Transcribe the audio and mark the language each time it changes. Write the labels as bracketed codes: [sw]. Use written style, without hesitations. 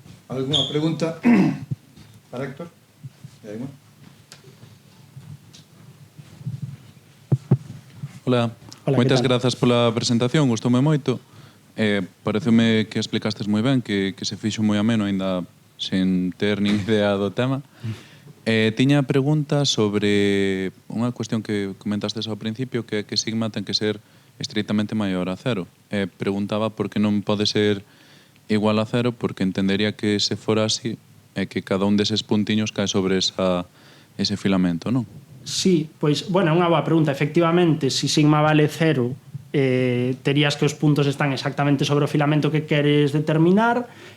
[es] Alguna pregunta para Héctor? [gl] Hola, moitas grazas pola presentación, gustoume moito. Pareceume que explicastes moi ben, que se fixo moi ameno, aínda sen ter nin idea do tema. Tiña pregunta sobre unha cuestión que comentastes ao principio, que sigma ten que ser estritamente maior a cero. Preguntaba por que non pode ser igual a cero, porque entendería que se fora así, que cada un deses puntiños cae sobre ese filamento, non? Sí, pois, bueno, é unha boa pregunta. Efectivamente, se sigma vale cero, terías que os puntos están exactamente sobre o filamento que queres determinar.